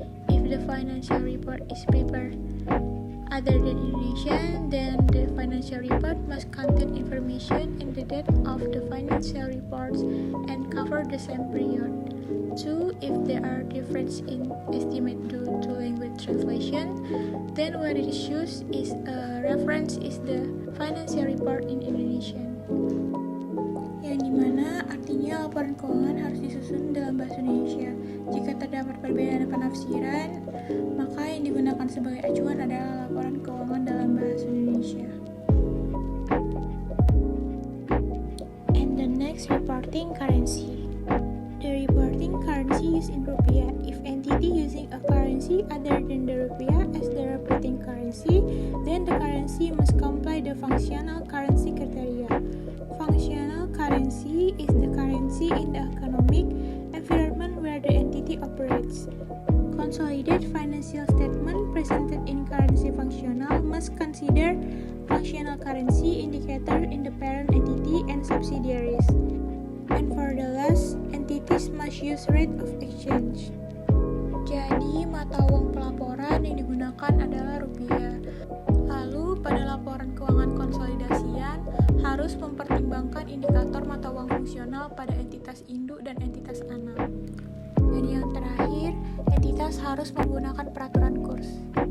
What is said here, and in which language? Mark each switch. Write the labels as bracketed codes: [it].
[en] If the financial report is prepared other than Indonesian, then the financial report must contain information and the date of the financial reports and cover the same period. 2. If there are differences in estimate due to language translation, then what it shows is a reference is the financial report in Indonesian. [id] Yang dimana artinya laporan keuangan harus disusun dalam bahasa Indonesia. Jika terdapat perbedaan penafsiran, maka yang digunakan sebagai acuan adalah laporan keuangan dalam bahasa Indonesia. [en] And the next, reporting currency. The reporting currency used in rupiah. If entity using a currency other than the rupiah as the reporting currency, then the currency must comply the functional currency criteria. Functional currency is the currency in the economic environment where the entity operates. Consolidated financial statement presented in currency functional must consider functional currency indicator in the parent entity and subsidiaries. And for the last, entities must use rate of exchange. [id] Jadi, mata uang pelaporan yang digunakan adalah rupiah. Lalu, pada laporan keuangan konsolidasian, harus mempertimbangkan indikator mata uang fungsional pada entitas induk dan entitas anak. Dan yang terakhir, entitas harus menggunakan peraturan kurs.